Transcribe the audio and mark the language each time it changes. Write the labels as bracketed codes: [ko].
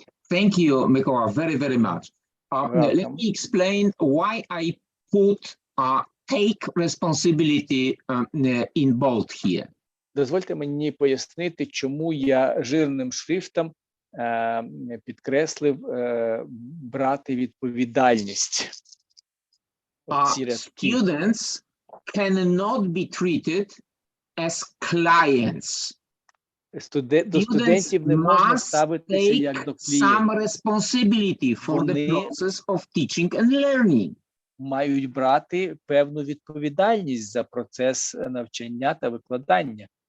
[en] Thank you, Mikola, very, very much. Let me explain why I put take responsibility in bold here. [uk] Дозвольте мені пояснити, чому я жирним шрифтом підкреслив брати відповідальність. [en] Students cannot be treated as clients. [uk] До студентів не можна ставитися як до клієнтів. [en] Some responsibility for the process of teaching and learning. [uk] Мають брати певну відповідальність за процес навчання та викладання.